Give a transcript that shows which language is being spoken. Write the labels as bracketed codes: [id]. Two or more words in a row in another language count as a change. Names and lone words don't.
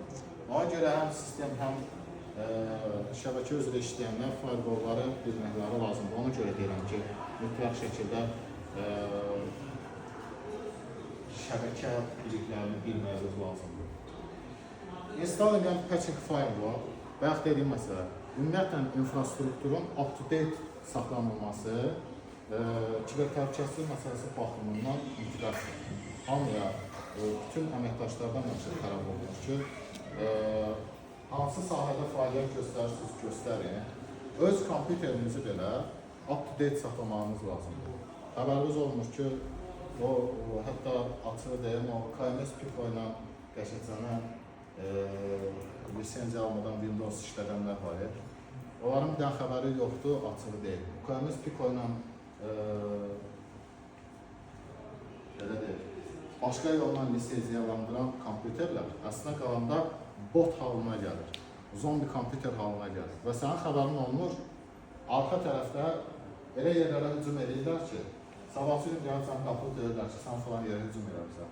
[az] Ona görə həm sistem, həm şəbəkə üzrə işləyənlər firewallları bilməkləri lazımdır. Ona görə deyirəm ki, mütləq şəkildə şəbəkə biliklərini bilməyiniz lazımdır. Install edən [en] patching firewall, [az] bayaq dediyim məsələ, ümumiyyətlə infrastrukturun up-to-date saxlanılması, kiber təhlükəsizlik məsələsi baxımından inteqrasiya. Hamıya, bütün əməkdaşlardan məqsəd tələb olunur ki, hansı sahədə fəaliyyət göstərirsiniz, göstərin. Öz kompüterinizi belə up-to-date saxlamanız lazımdır. Xəbəriniz olmuş ki, hətta açığı deyim, o KMS Pico ilə qəşəçənə lisenziya almadan Windows işlədənlər var. Onların bir dənə xəbəri yoxdur, açığı deyil. KMS Pico ilə başqa yolla lisenziyalandıran kompüterlər əslində qalanda bot halına gəlir, zombi kompüter halına gəlir və sənin xəbərin olmur, arxa tərəfdə elə yerlərə hücum edirlər ki, sabahçı gün gəlib sən qapını deyirlər ki, sən falan yerə hücum edirsən.